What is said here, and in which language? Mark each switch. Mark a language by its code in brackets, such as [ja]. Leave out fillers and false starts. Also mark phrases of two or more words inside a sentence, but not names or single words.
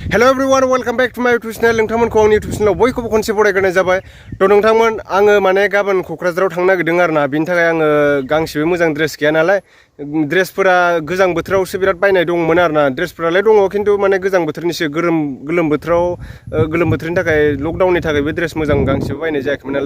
[en] Hello everyone, welcome back to my YouTube channel. [brx] नोंथांमोनखौ आंनि YouTube channel बयखौबो खनसे बरायग्रोनाय जाबाय। थ' नोंथांमोन आङो माने गाबोन क'क्राझाराव थांनो नागिरदों आरोना। बिनि थाखाय आङो गांसेबो मोजां ड्रेस गैया नालाय। ड्रेसफोरा गोजां बोथोरावसो बिराद बायनाय दंमोन आरोना। ड्रेसफोरालाय दङ खिन्थु माने गोजां बोथोरनिसो गोलोम बोथोरनि थाखाय लकडाउननि थाखाय बे ड्रेस मोजां गांसेबो बायनाय जायाखैमोन नालाय।